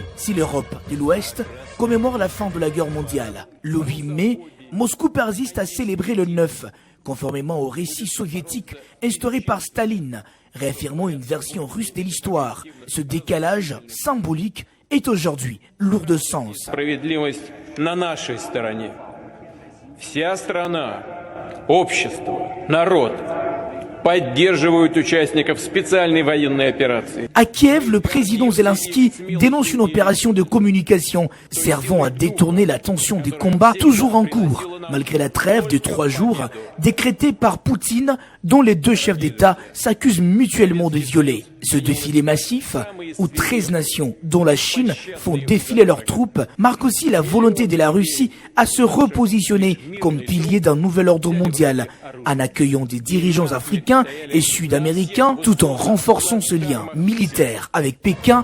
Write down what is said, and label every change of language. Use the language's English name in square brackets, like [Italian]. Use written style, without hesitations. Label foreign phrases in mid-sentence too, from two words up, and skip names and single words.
[French] Si l'Europe de l'Ouest commémore la fin de la guerre mondiale, le 8 mai, Moscou persiste à célébrer le 9, conformément au récit soviétique instauré par Staline, réaffirmant une version russe de l'histoire. Ce décalage symbolique est aujourd'hui lourd de sens. [Russian] Вся страна, общество, народ поддерживают участников специальной военной операции. [French] À Kiev, le président Zelensky dénonce une opération de communication servant à détourner l'attention des combats toujours en cours. Malgré la trêve de 3 jours décrétée par Poutine dont les deux chefs d'État s'accusent mutuellement de violer. Ce défilé massif, où 13 nations, dont la Chine, font défiler leurs troupes, marque aussi la volonté de la Russie à se repositionner comme pilier d'un nouvel ordre mondial, en accueillant des dirigeants africains et sud-américains, tout en renforçant ce lien militaire avec Pékin.